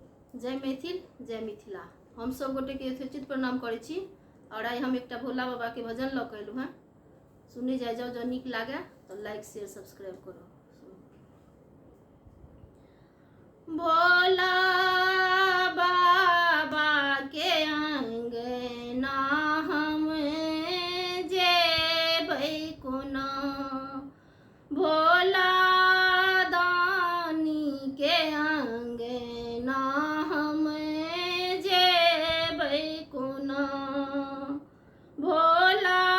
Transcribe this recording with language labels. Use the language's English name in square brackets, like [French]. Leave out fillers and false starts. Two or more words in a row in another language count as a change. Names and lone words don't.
[Maithili] जय मैथिल जय मिथिला। हम सब गोटे के यथोचित प्रणाम करै छी और आई हम एक भोला बाबा के भजन ल कैलू हैं। सुनी जाए जाओ, जो निक लागे तो [English] like share subscribe [Maithili] करो। भोला बाबा के अंगना हम जेबै कोना, भोला दानी के अंगना हम जेबै कोना, भोला